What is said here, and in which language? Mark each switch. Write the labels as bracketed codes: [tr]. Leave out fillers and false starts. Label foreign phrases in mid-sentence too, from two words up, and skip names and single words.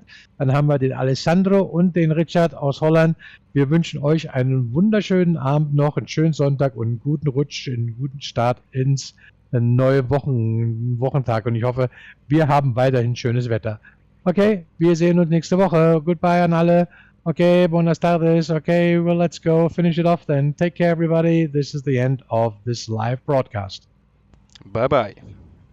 [de] Dann haben wir den Alessandro und den Richard aus Holland. Wir wünschen euch einen wunderschönen Abend noch, einen schönen Sonntag und einen guten Rutsch, einen guten Start ins neue Wochentag. Und ich hoffe, wir haben weiterhin schönes Wetter. Okay, wir sehen uns nächste Woche. Goodbye an alle. [es] Okay, buenas tardes. [en] Okay, well, let's go finish it off then. Take care, everybody. This is the end of this live broadcast. Bye bye.